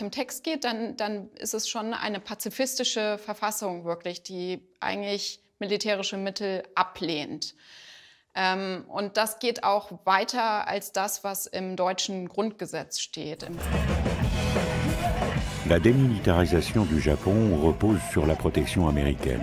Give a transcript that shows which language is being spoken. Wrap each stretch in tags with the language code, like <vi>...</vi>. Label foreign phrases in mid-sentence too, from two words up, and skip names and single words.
<de>dem Text geht, dann ist es schon eine pazifistische Verfassung wirklich, die eigentlich militärische Mittel ablehnt. Und das geht auch weiter als das, was im deutschen Grundgesetz steht.</de> <fr>La démilitarisation du Japon repose sur la protection américaine.</fr>